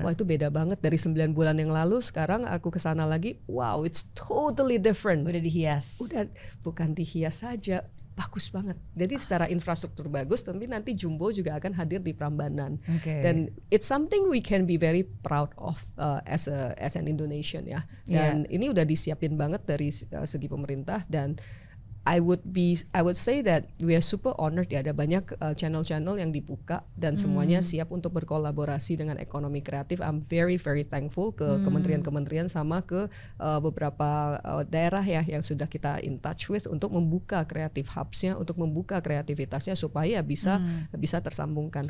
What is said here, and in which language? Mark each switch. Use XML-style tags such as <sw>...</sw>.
<id>Wah itu beda banget dari 9 bulan yang lalu. Sekarang aku kesana lagi,</id> <en>wow it's totally different.</en> <id>Udah dihias. Udah bukan dihias saja, bagus banget. Jadi secara infrastruktur bagus, tapi nanti Jumbo juga akan hadir di Prambanan.</id> <en>Dan it's something we can be very proud of as an Indonesian ya.</en> <id>Dan ini udah disiapin banget dari segi pemerintah dan</id> <en>I would say that we are super honored</en> <id>ya, ada banyak channel-channel yang dibuka dan semuanya siap untuk berkolaborasi dengan ekonomi kreatif.</id> <en>I'm very thankful</en> <id>ke kementerian-kementerian sama ke beberapa daerah ya yang sudah kita</id> <en>in touch with</en> <id>untuk membuka kreatif hubs-nya, untuk membuka kreativitasnya supaya bisa tersambungkan.</id>